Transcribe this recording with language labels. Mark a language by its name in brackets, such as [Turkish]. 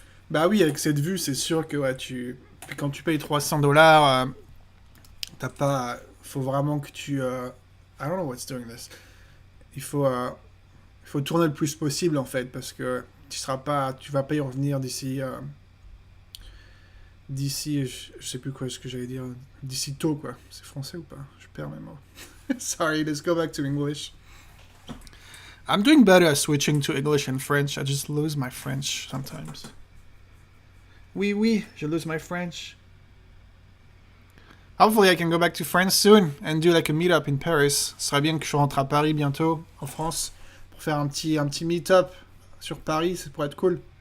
[French] Bah oui, avec cette vue, c'est sûr que ouais, puis quand tu payes $300, t'as pas, faut vraiment que tu, [English] I don't know what's doing this. [French] il faut tourner le plus possible en fait, parce que tu vas pas y revenir d'ici, je sais plus quoi ce que j'allais dire, d'ici tôt quoi. C'est français ou pas? Je perds mes mots. [English] Sorry, let's go back to English. I'm doing better at switching to English and French. I just lose my French sometimes. [French] Oui, je [English] lose my French. Hopefully I can go back to France soon and do like a meetup in Paris. [French] Ce serait bien que je rentre à Paris bientôt, en France, pour faire un petit meetup sur Paris, ça pourrait être cool.